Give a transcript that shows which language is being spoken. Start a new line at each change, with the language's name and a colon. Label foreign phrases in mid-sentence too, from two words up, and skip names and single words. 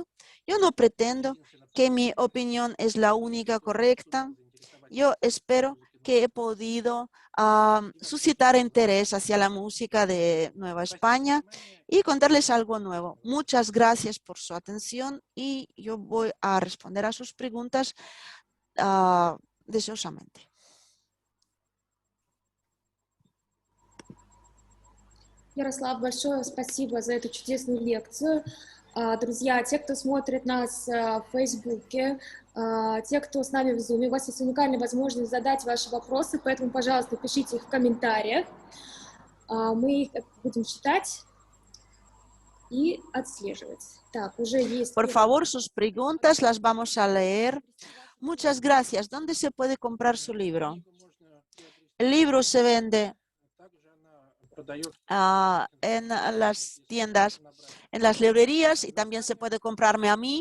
Spanish: Yo no pretendo que mi opinión es la única correcta. Yo espero que he podido suscitar interés hacia la música de Nueva España y contarles algo nuevo. Muchas gracias por su atención y yo voy a responder a sus preguntas deseosamente.
Russian: Ярослав, большое спасибо за эту чудесную лекцию. Друзья, те, кто смотрит нас в Фейсбуке, те, кто с нами в Zoom, у вас есть уникальная возможность задать ваши вопросы, поэтому, пожалуйста, пишите их в комментариях. Мы их будем читать y отслеживать. Так, уже есть...
Spanish: Por favor, sus preguntas las vamos a leer. Muchas gracias. ¿Dónde se puede comprar su libro? El libro se vende en las tiendas, en las librerías, y también se puede comprarme a mí.